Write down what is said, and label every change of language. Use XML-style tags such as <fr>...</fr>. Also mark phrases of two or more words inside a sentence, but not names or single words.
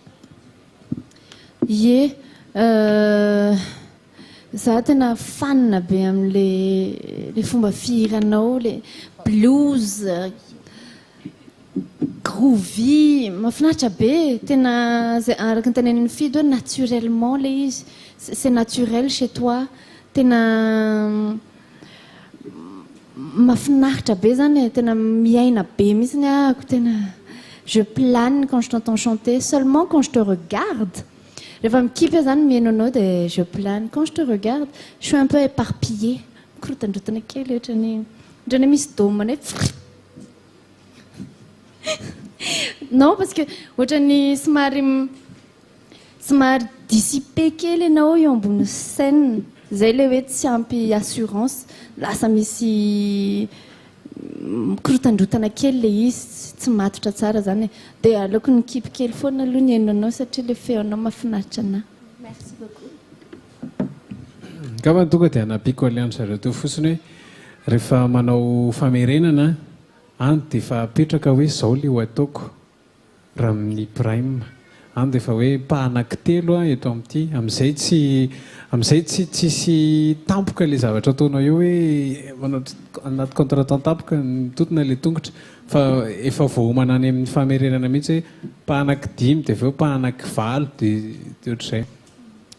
<mg>Ie, za tena fanina be amin'le fomba fihiranao, le blues, groovy, mahafinaritra be. Tena zay araka ny teneniny fidy hoe naturellement le izy.</mg> <fr>C'est naturel chez toi.</fr> <mg>Tena mahafinaritra be zany, tena miaina be mihitsy ny ahako.</mg> <fr>Tena je plane quand je t'entends chanter, seulement quand je te regarde.</fr> <mg>Rehefa mikipy zany mihaino anao dia</mg> <fr>je plane. Quand je te regarde, je suis un peu éparpillée.</fr> <mg>Mikorotandrotana kely ohatrany misy domana hoe</mg> <fr>non, parce que</fr> <mg>ohatrany somary dissipé kely ianao eo ambony scène. Zay le hoe tsy ampy assurance, lasa misy mikorotandrotana kely le izy, tsy matotra tsara zany. Dia aleoko nikipy kely foana aloha ny hainonao satria le feonao mahafinaritra anahy.</mg> <fr>Merci beaucoup.</fr> <mg>Angamba tonga dia anapiako aliandro zareo teo fotsiny hoe rehefa manao famerenana any dia efa apetraka hoe izao le ho ataoko raha amin'ny prime. any dia efa hoe mpahanan-kitelo a eto amin'ity am'izay tsisy tampoka ilay zavatra ataonao eo hoe anaty contrat tampoka mitotona ilay tongotra fa efa voahomana any amin'ny famerenana mihitsy hoe mpahanan-kidimy dia avy eo mpahanan-kivalo dia ohatr'izay fa</mg>